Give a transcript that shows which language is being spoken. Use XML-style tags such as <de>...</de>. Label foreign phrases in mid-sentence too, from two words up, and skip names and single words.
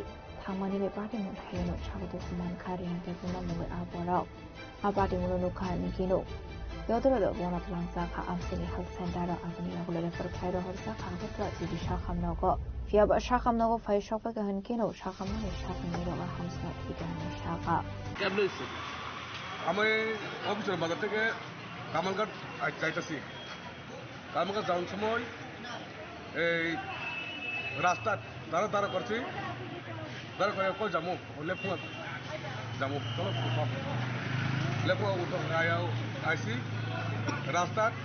<trp>Mani be party mo thayno chagoto saman khari hante puna mo abora abati mo no kha nikino yodoro do bona tlangsa kha amsini</trp> <en>health center</en> <trp>apni agule refer khairo horsa kha gotla jidi shakhamno go fiaba shakhamno go fai shokpa ka hankino shakhamno ne shakhamno go hamsna tikani shaka</trp> <bn>কেমন হইছে আমি অফিসের বাজার থেকে কামালঘাট যাইতেছি কামালঘাট যাওয়ার সময় এই রাস্তা দাঁড়া দাঁড়া করছি দাঁড়া করে কই যাবো লেফুয়া যাবো চলো লেফুয়া উঠো আইসি রাস্তা</bn>